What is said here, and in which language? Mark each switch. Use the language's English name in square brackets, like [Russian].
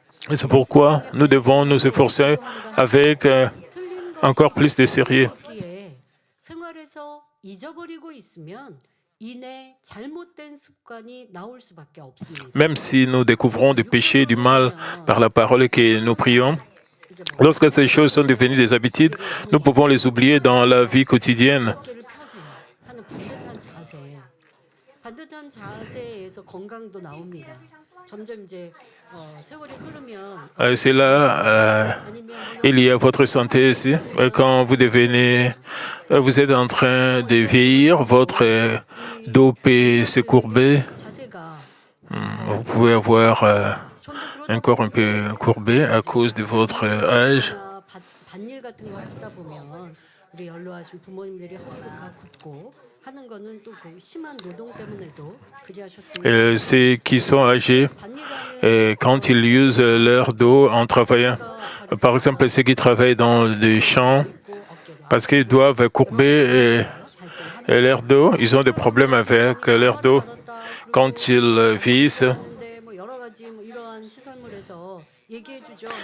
[French] Et c'est pourquoi nous devons nous efforcer avec encore plus de sérieux. [Korean] 기에 생활에서 잊어버리고 있으면 이내 잘못된 습관이 나올 수밖에 없습니다. [French] Même si nous découvrons du péché, du mal par la parole que nous prions, lorsque ces choses sont devenues des habitudes, nous pouvons les oublier dans la vie quotidienne. [Korean] 어깨를 펴세요 하는 반듯한 자세. 반듯한 자세에서 건강도 나옵니다. 점점 이제 세월이 흐르면 [French] C'est là, [Korean] 아니면 [French] il y a votre santé aussi. Quand vous devenez, vous êtes en train de vieillir, votre dos peut se courber. [Korean] 자세가 [French] Vous pouvez avoir [Korean] 좀 더 [French] un corps un peu courbé à cause de votre âge. [Korean] 보니까 밭일 같은 거 하시다 보면 우리 연로하신 부모님들이 허리가 다 굽고 하는 거는 또 그 심한 노동 때문에도 그리하셨습니다. [French] Ceux qui sont âgés, [Korean] 밭일가는 [French] quand ils usent leur dos en travaillant, par exemple ceux qui travaillent dans des champs, [Korean] 있고 어깨가 [French] parce qu'ils doivent courber leur dos, ils ont des problèmes avec leur dos. Quand ils vieillissent, [Korean] 근데 뭐 여러 가지 뭐 이러한 시설물에서 얘기해 주죠.